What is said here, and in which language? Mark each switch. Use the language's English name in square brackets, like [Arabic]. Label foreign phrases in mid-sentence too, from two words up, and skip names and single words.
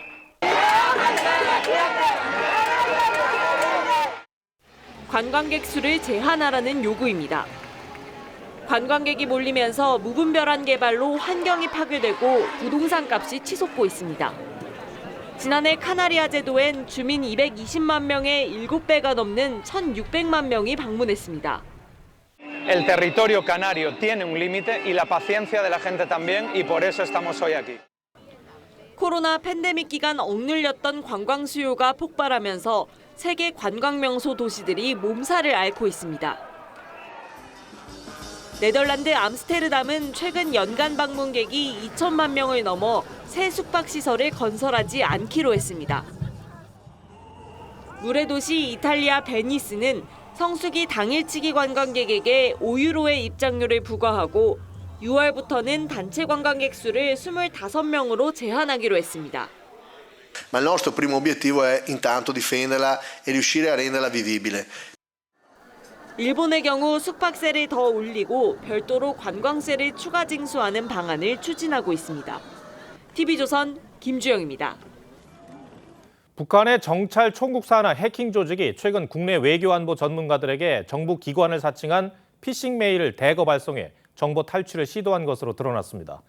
[Korean] 관광객 수를 제한하라는 요구입니다. 관광객이 몰리면서 무분별한 개발로 환경이 파괴되고 부동산 값이 치솟고 있습니다. 지난해 카나리아 제도엔 주민 220만 명의 7배가 넘는 1,600만 명이 방문했습니다. [Spanish] El territorio canario tiene un límite y la paciencia de la gente también y por eso estamos hoy aquí. [Korean] 코로나 팬데믹 기간 억눌렸던 관광 수요가 폭발하면서 세계 관광 명소 도시들이 몸살을 앓고 있습니다. 네덜란드 암스테르담은 최근 연간 방문객이 2천만 명을 넘어 새 숙박시설을 건설하지 않기로 했습니다. 물의 도시 이탈리아 베니스는 성수기 당일치기 관광객에게 5유로의 입장료를 부과하고 6월부터는 단체 관광객 수를 25명으로 제한하기로 했습니다. [Italian] Ma il nostro primo obiettivo è intanto difenderla e riuscire a renderla vivibile. [Korean] 일본의 경우 숙박세를 더 올리고 별도로 관광세를 추가 징수하는 방안을 추진하고 있습니다. TV조선 김주영입니다. 북한의 정찰 총국 산하 해킹 조직이 최근 국내 외교안보 전문가들에게 정부 기관을 사칭한 피싱 메일을 대거 발송해 정보 탈취를 시도한 것으로 드러났습니다.